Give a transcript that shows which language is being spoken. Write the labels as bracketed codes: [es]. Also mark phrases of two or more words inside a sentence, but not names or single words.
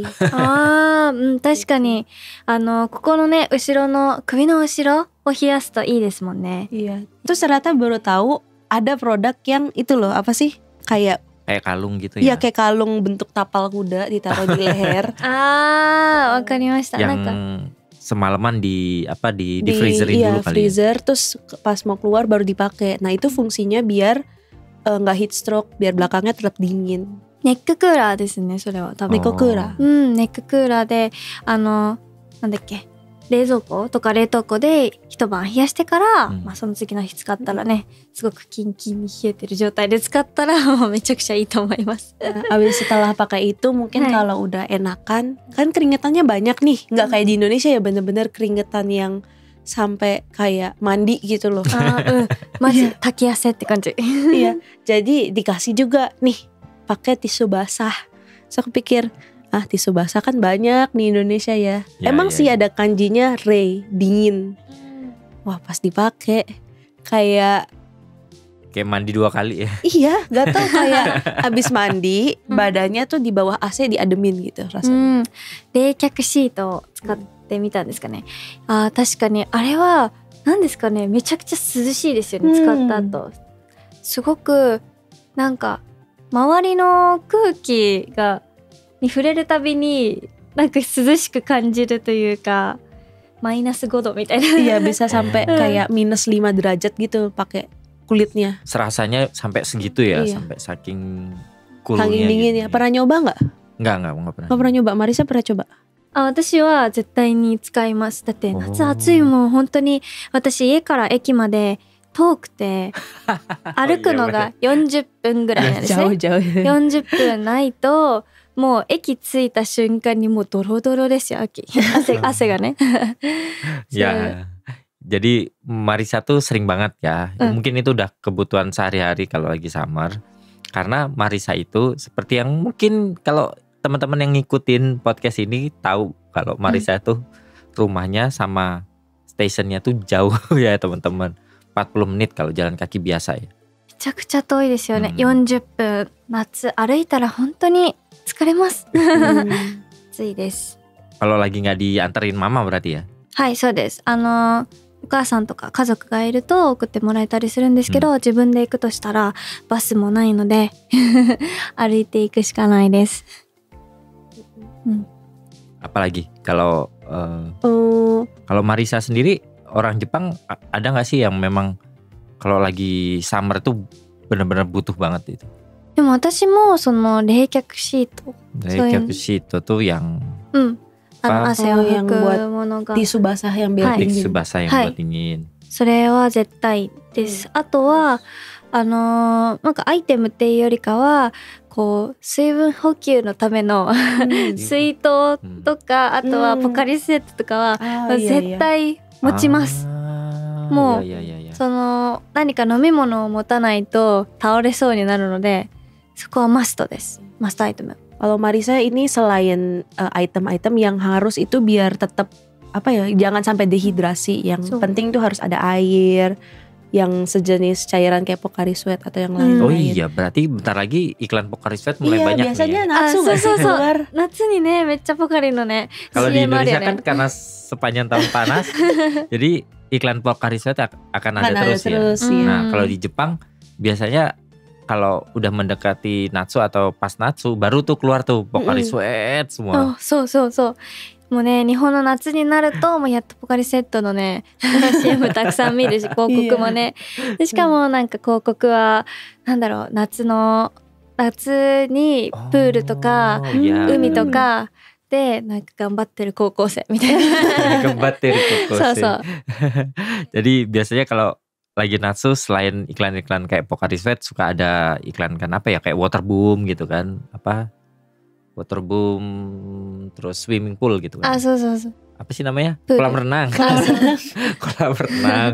[ja] 確かにここのね後ろの首の後ろを冷やすといいですもんね。 [id] Iya. Terus ternyata baru tahu ada produk yang itu loh, apa sih? Kayak kalung gitu iya, ya. kayak kalung bentuk tapal kuda ditaruh di leher. [ja] わかりました。 [id] Yang [ja] なんか [id] semalaman di freezerin dulu kali freezer, terus pas mau keluar baru dipakai. Nah itu fungsinya biar nggak [en] heat stroke, [id] biar belakangnya tetap dingin. [ja] ネッククーラーですねそれは多分。ネッククーラー. ネッククーラーでなんだっけ冷蔵庫とか冷凍庫で一晩冷やしてから、まあその次の日使ったらねすごくキンキンに冷えてる状態で使ったらもうめちゃくちゃいいと思います。 [id] Abis setelah pakai itu mungkin kalau udah enakan, kan keringetannya banyak nih, nggak kayak di Indonesia ya bener-bener keringetan yang sampai kayak mandi gitu loh. [ja] マジ炊き汗って感じ。 [id] Iya, jadi dikasih juga nih pakai tisu basah. So aku pikir tisu basah kan banyak di Indonesia ya. Emang sih ada kanjinya rei, dingin. Wah pas dipakai kayak mandi 2 kali ya. Iya, gak tau kayak abis mandi badannya tuh di bawah AC diademin gitu rasanya. [ja] 冷却シートを使ってみたんですかね。確かにあれは何ですかね、めちゃくちゃ涼しいですよね、使った後。すごくなんか周りの空気に触れるたびになんか涼しく感じるというか、マイナス5度みたいな。 [id] Iya bisa sampai kayak minus 5 derajat gitu pakai kulitnya. Serasanya sampai segitu ya, Iya. sampai saking coolnya. Saking dingin gitu. ya. Pernah nyoba nggak? Enggak pernah. Nggak pernah nyoba. Marisa pernah coba? [ja] 私は絶対に使います。だって夏暑いもん本当に。私家から駅まで遠くて歩くのが40分ぐらいなんですね。 [id] Jauh-jauh. [ja] 40 分ないともう駅着いた瞬間にもうドロドロですよ。汗がね。 [id] Ya. Jadi Marisa tuh sering banget ya. Mungkin itu udah kebutuhan sehari-hari kalau lagi summer. Karena Marisa itu seperti yang mungkin kalau teman-teman yang ngikutin podcast ini tahu kalau Marisa tuh rumahnya sama stationnya tuh jauh ya teman-teman. 40 menit kalau jalan kaki biasa ya. [ja] めちゃくちゃ遠いですよね。40分夏歩いたら本当に疲れます。暑いです。 [id] Kalau lagi nggak dianterin mama berarti ya? [ja] はい、そうです。お母さんとか家族がいると送ってもらえたりするんですけど、自分で行くとしたらバスもないので歩いていくしかないです。 [id] Apalagi kalau Marisa sendiri orang Jepang ada nggak sih yang memang kalau lagi summer tuh benar-benar butuh banget itu? [ja] でも私もその冷却シート、 [id] 冷却シート tuh yang [ja] 汗を拭 [id] yang [ja] く [id] buat [ja] ものが [id] tisu basah yang biar dingin. tisu basah yang buat dingin. [ja] それは絶対です。あとはなんかアイテムっていうよりかはこう水分補給のための水筒とか、あとはポカリスエットとかは、絶対持ちます。もうその何か飲み物を持たないと倒れそうになるので、そこはマストです。マストアイテム。 [id] Kalau Marisa ini selain item-item yang harus itu biar tetap apa ya, jangan sampai dehidrasi. Yang penting tuh harus ada air, yang sejenis cairan kayak Pocari Sweat atau yang lain-lain. Oh iya, berarti bentar lagi iklan Pocari Sweat mulai banyak biasanya nih. Natsu nggak sih keluar? [ja] Natsu [id] nih nih, [ja] めちゃポカリのね. [id] Kalau di Indonesia kan karena sepanjang tahun panas, jadi iklan Pocari Sweat akan ada terus ya. Nah kalau di Jepang biasanya kalau udah mendekati Natsu atau pas Natsu baru tuh keluar tuh Pocari Sweat semua. [ja] そう。もうね、日本の夏になるともうやっとポカリスエットのねCM たくさん見るし、広告もね。でしかもなんか広告はなんだろう、夏にプールとか海とかでなんか頑張ってる高校生みたいな。頑張ってる高校生。そう。 [id] Jadi biasanya kalau lagi Natsu selain iklan-iklan kayak Pocari Sweat suka ada iklan kan apa ya, kayak [en] water boom [id] gitu kan, apa [en] water boom [id] terus [en] swimming pool [id] gitu kan. [ja] So. [id] Apa sih namanya? Kolam renang. Kolam renang.